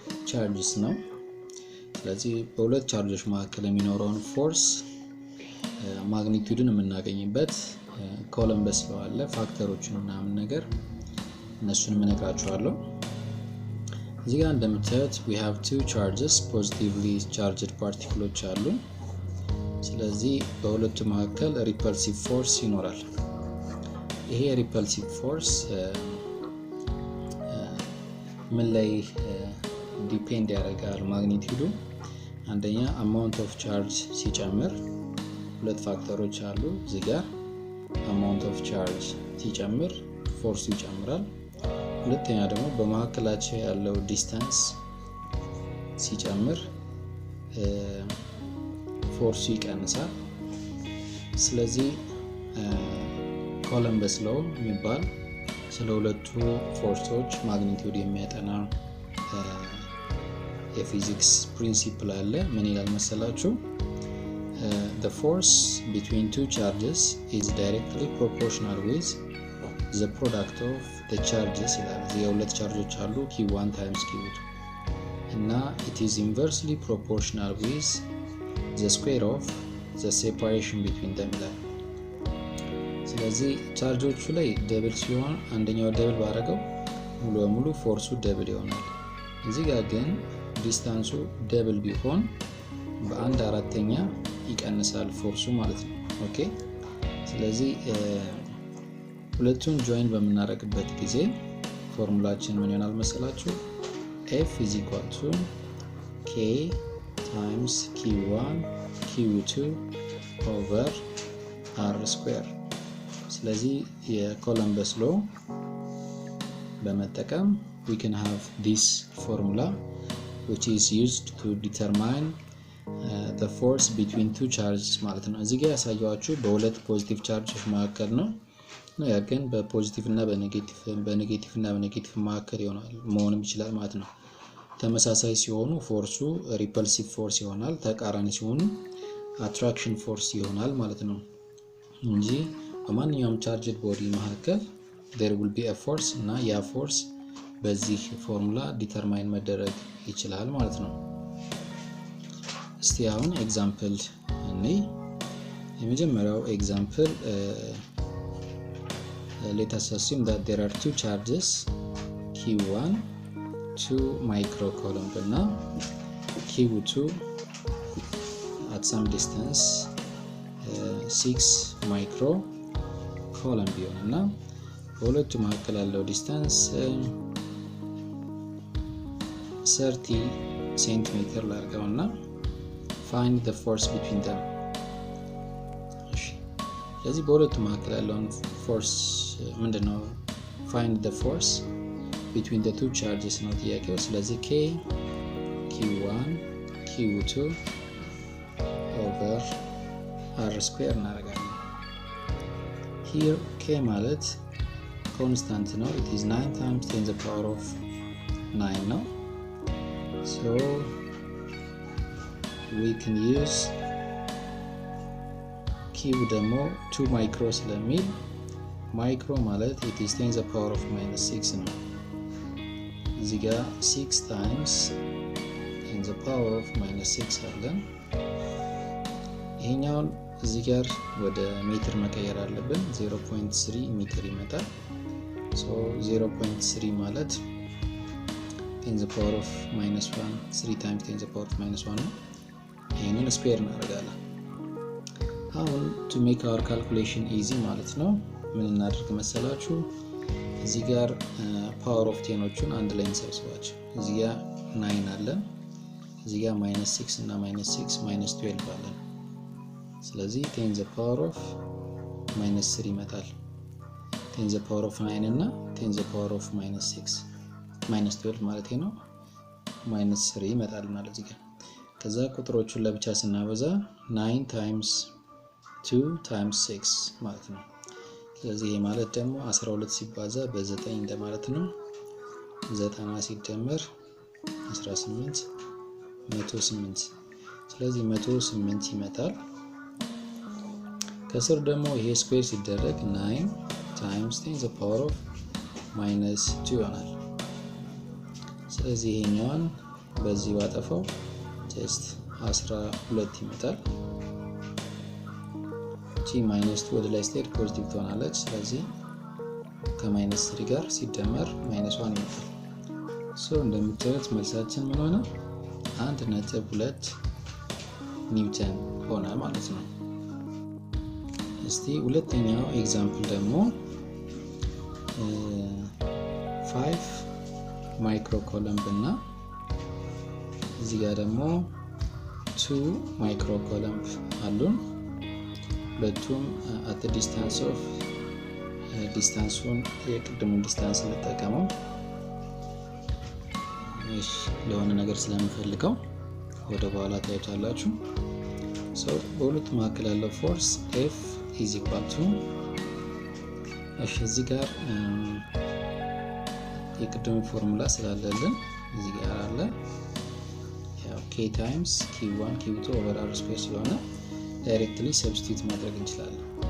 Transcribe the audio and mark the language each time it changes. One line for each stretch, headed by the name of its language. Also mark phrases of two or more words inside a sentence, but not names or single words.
Amharic: charges ነው ስለዚህ በሁለት ቻርጆች መካከል የሚኖረውን
English: force magnitude
Amharic: የምናገኝበት
English: coulombs law
Amharic: አለ ፋክተሮችን ምናምን ነገር እነሱን መነግራችኋለሁ እዚህ ጋር እንደምታዩት
English: we have two charges positively charged particles
Amharic: አሉ ስለዚህ በሁለቱ መካከል
English: repulsive force
Amharic: ይኖራል ይሄ
English: repulsive force
Amharic: ምን ላይ ዲፔንድ ያደርጋል ማግኒቲዩዱ አንደኛ
English: amount of charge
Amharic: ሲጨምር ሁለት ፋክተሮች አሉ እዚህ ጋር
English: amount of charge
Amharic: ሲጨምር ፎርስ ይጨምራል ሁለተኛ ደግሞ በመካከላቸው ያለው ዲስታንስ ሲጨምር ፎርስ ይቀንሳል ስለዚህ
English: coulombs law
Amharic: የሚባል ስለ ሁለቱ ፎርሶች ማግኒቲዩድ የሚያጠና የፊዚክስ ፕሪንሲፕል አለ ምን ይላል መሰላችሁ
English: the force between two charges is directly proportional with the product of the charges
Amharic: ይላል የሁለት ቻርጆች አሉ q1 times q2 እና
English: it is inversely proportional with the square of the separation between them
Amharic: ይላል ስለዚህ ቻርጆቹ ላይ ደብል ሲሆን አንደኛው ደብል ባረገው ሙሉ በሙሉ ፎርሱ ደብል ይሆናል እዚህ ጋር ግን ዲስታንሱ ደብል ቢሆን በአንድ አራተኛ ይቀንሳል ፎርሱ ማለት ነው ኦኬ ስለዚህ ሁለቱን ጆይን በመናረግበት ጊዜ ፎርሙላችን ምን ይሆናል መሰላችሁ
English: F = K times Q1 Q2 over R²
Amharic: ስለዚህ የcoulombs law በመጠቀም
English: we can have this formula which is used to determine the force between two charges
Amharic: ማለት ነው እዚህ ጋር ያሳያችሁ በሁለት ፖዚቲቭ ቻርጆች መካከል ነው ያ ግን በፖዚቲቭ እና በኔጌቲቭ መካከል ይሆናል መሆንም ይችላል ማለት ነው ተመሳሳይ ሲሆኑ ፎርሱ
English: repulsive force
Amharic: ይሆናል ተቃራኒ ሲሆኑ
English: attraction force
Amharic: ይሆናል ማለት ነው እንጂ በማንኛውም
English: charged body
Amharic: መካከል
English: there will be a force
Amharic: እና ያ ፎርስ በዚህ ፎርሙላ ዲተርማይን መደረግ ይችላል ማለት ነው እስቲ አሁን ኤግዛምፕል እኔ የመጀመሪያው ኤግዛምፕል
English: let us assume that there are two charges q1 2 microcoulomb እና q2 at some distance 6 microcoulomb
Amharic: እና በሁለቱ መካከል ያለው ዲስታንስ 30 cm ላርገውና
English: find the force between them
Amharic: እሺ ስለዚህ በሁለቱ መካከል ያለውን ፎርስ ምንድነው
English: find the force between the two charges
Amharic: ነው ጥያቄው ስለዚህ
English: K Q1 Q2 over R² እናደርጋለን here K ማለት constant ነው it is 9 times 10 to the power of 9 ነው so we can use Q ደግሞ 2 micro ስለሚል micro ማለት it is 10 to the power of -6
Amharic: ነው እዚህ ጋር
English: 6 times 10 to the power of -6
Amharic: አለን ይሄኛውን እዚህ ጋር ወደ ሜትር መቀየር አለብን 0.3 ሜትር ይመጣል
English: so 0.3 ማለት 10 to the power of -1 3 times 10 to the power of -1
Amharic: ነው ይሄንን ስፔር እናደርጋለን አሁን
English: to make our calculation easy
Amharic: ማለት ነው ምን እናደርግ መሰላችሁ እዚህ ጋር
English: power of
Amharic: 10ዎቹን አንድ ላይ እንሰብስባቸው እዚህ ጋር 9 አለ እዚህ ጋር -6 እና -6
English: -12
Amharic: አለ ስለዚህ
English: 10 to the power of -3 ይመጣል 10 to the power
Amharic: of 9 እና
English: 10 to the power of -6
Amharic: -12 ማለት ነው -3 ይመጣልናል እዚህ ጋር ከዛ ቁጥሮቹን ለብቻ ስናበዛ 9 times 2 times 6 ማለት ነው ስለዚህ ይሄ ማለት ደግሞ 12 ሲባዛ በ9 እንደማለት ነው 90 ሲደመር 18 108 ስለዚህ 108 ይመጣል ከስር ደግሞ ይሄ ስኩዌር ሲደረግ
English: 9 times 10 to the power of -2
Amharic: ይሆናል ስለዚህ ይሄኛውን በዚህ ባጠፋው ጀስት 12 ይመጣል። ጂ ማይነስ 2 ወደ ላይ ስትሄድ ፖዚቲቭ ትሆናለች። ስለዚህ ከማይነስ 3 ጋር ሲደመር ማይነስ 1 ይመጣል። ሶ እንደምታዩት መልሳችን ምን ሆነ? 1.2 ኒውተን ሆነ ማለት ነው። እስቲ ሁለተኛው ኤግዛምፕል ደግሞ 5
English: micro coulomb
Amharic: እና እዚህ ጋር ደግሞ 2
English: micro coulomb
Amharic: አሉን። ሁለቱም
English: at the distance of
Amharic: ዲስታንሱን የቅድሙን ዲስታንስ እንጠቀመው ለሆነ ነገር ስለምፈልገው ወደ በኋላ ታዩታላችሁ። ሶ በሁለቱ መካከል ያለው ፎርስ
English: F is equal to
Amharic: እዚህ ጋር የቅድሙ ፎርሙላ ስላለልን እዚህ ጋር አለ ያው
English: K times Q1 Q2 over R
Amharic: ስኩዌር ስለሆነ
English: directly substitute
Amharic: ማድረግ እንችላለን።